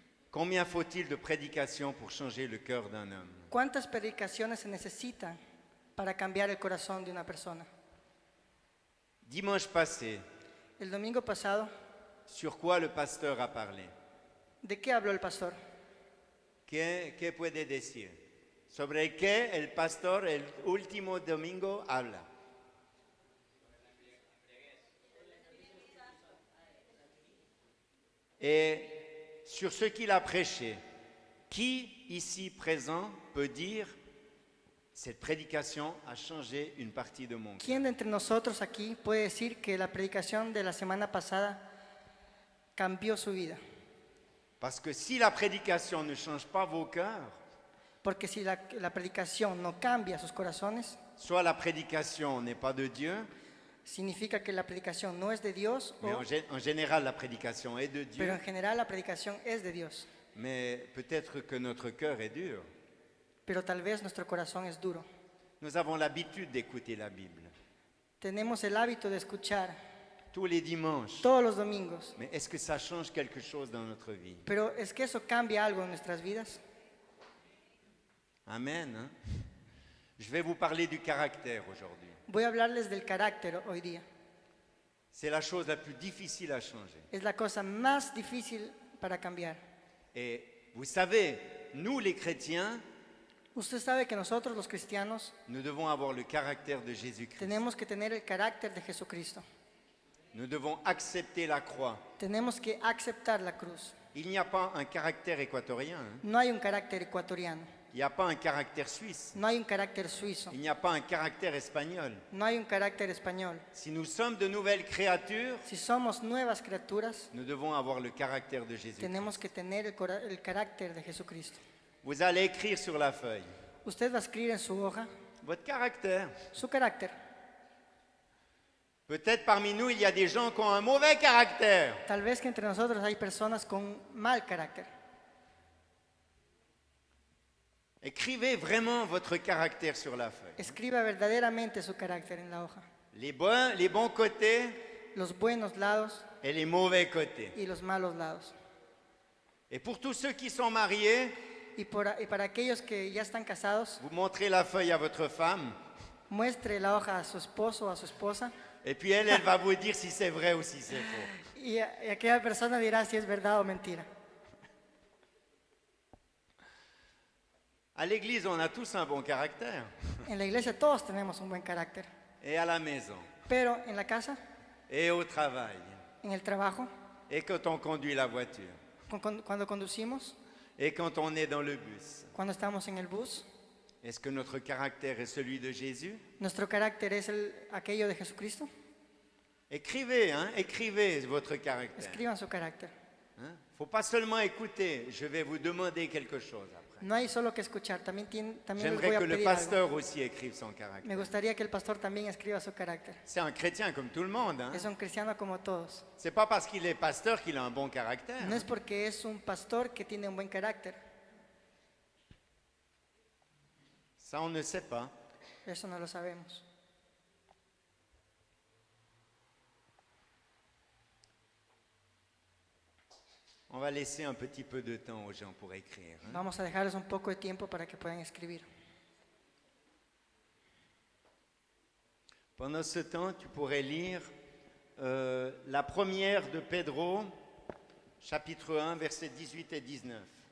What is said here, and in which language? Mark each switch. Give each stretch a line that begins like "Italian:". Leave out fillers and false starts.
French: Combien faut-il de prédications pour changer le cœur d'un homme?
Spanish: ¿Cuántas predicaciones se necesitan para cambiar el corazón de una persona?
French: Dimanche passé,
Spanish: El domingo pasado,
French: sur quoi le pasteur a parlé?
Spanish: ¿de qué habló el pastor? ¿Qué puede decir? ¿Sobre qué el pastor el último domingo habla?
French: Et sur ce qu'il a prêché, qui ici présent peut dire cette prédication a changé une partie de mon cœur?
Spanish: ¿Quién de entre nosotros aquí puede decir que la predicación de la semana pasada cambió su vida?
French: Parce que si la prédication ne change pas vos cœurs,
Spanish: Porque si la predicación no cambia sus corazones,
French: soit la prédication n'est pas de Dieu,
Spanish: significa que la predicación no es de Dios,
French: mais en général la prédication est de
Spanish: pero
French: Dieu,
Spanish: en general la predicación es de Dios.
French: mais peut-être que notre cœur est dur.
Spanish: Pero tal vez nuestro corazón es duro.
French: Nous avons l'habitude d'écouter la Bible
Spanish: Tenemos el hábito de escuchar
French: tous les dimanches,
Spanish: todos los domingos,
French: mais est-ce que ça change quelque chose dans notre vie?
Spanish: pero ¿es que eso cambia algo en nuestras vidas?
French: Amen. Hein? Je vais vous parler du caractère aujourd'hui.
Spanish: Voy a hablarles del carácter hoy día.
French: C'est la chose la plus difficile à changer.
Spanish: Es la cosa más difícil para cambiar.
French: Et vous savez, nous les chrétiens,
Spanish: Usted sabe que nosotros los cristianos
French: nous devons avoir le caractère de Jésus-Christ.
Spanish: tenemos que tener el carácter de Jesucristo.
French: Nous devons accepter la croix.
Spanish: Tenemos que aceptar la cruz.
French: Il n'y a pas un caractère équatorien. Hein?
Spanish: No hay un carácter ecuatoriano.
French: Il n'y a pas un caractère suisse.
Spanish: No hay un carácter suizo.
French: Il n'y a pas un caractère espagnol.
Spanish: No hay un carácter español.
French: Si nous sommes de nouvelles créatures,
Spanish: Si somos nuevas criaturas,
French: nous devons avoir le caractère de Jésus.
Spanish: tenemos que tener el carácter de Jesucristo.
French: Vous allez écrire sur la feuille
Spanish: Usted va a escribir en su hoja
French: votre caractère.
Spanish: su carácter.
French: Peut-être parmi nous, il y a des gens qui ont un mauvais caractère.
Spanish: Tal vez que entre nosotros hay personas con mal carácter.
French: Écrivez vraiment votre caractère sur la feuille.
Spanish: Escriba verdaderamente su carácter en la hoja.
French: Les bons côtés
Spanish: Los buenos lados
French: et les mauvais côtés.
Spanish: y los malos lados.
French: Et pour tous ceux qui sont mariés,
Spanish: Y para aquellos que ya están casados,
French: vous montrez la feuille à votre femme
Spanish: muestre la hoja a su esposo o a su esposa
French: et puis elle va vous dire si c'est vrai ou si c'est faux.
Spanish: y aquella persona dirá si es verdad o mentira.
French: À l'église, on a tous un bon caractère.
Spanish: En la iglesia todos tenemos un buen carácter,
French: Et à la maison,
Spanish: pero en la casa,
French: et au travail,
Spanish: en el trabajo,
French: et quand on conduit la voiture,
Spanish: cuando conducimos,
French: et quand on est dans le bus.
Spanish: cuando estamos en el bus,
French: Est-ce que notre caractère est celui de Jésus?
Spanish: nuestro carácter es aquello de Jesucristo.
French: Écrivez votre caractère.
Spanish: Escriban su carácter.
French: Faut pas seulement écouter, je vais vous demander quelque chose après.
Spanish: No hay solo que escuchar, también les voy
French: J'aimerais
Spanish: a
French: que le
Spanish: pedir algo.
French: pasteur aussi écrive son
Spanish: Me
French: caractère.
Spanish: gustaría que el pastor también escriba su carácter.
French: C'est un chrétien comme tout le monde.
Spanish: Es un cristiano como todos.
French: C'est pas parce qu'il est pasteur qu'il a un bon caractère.
Spanish: No es porque es un pastor que tiene un buen carácter.
French: Ça, on ne sait pas.
Spanish: Eso no lo sabemos.
French: On va laisser un petit peu de temps aux gens pour écrire.
Spanish: Vamos a dejarles un poco de tiempo para que puedan escribir.
French: Pendant ce temps, tu pourrais lire la première de Pedro, chapitre 1, versets 18 et 19.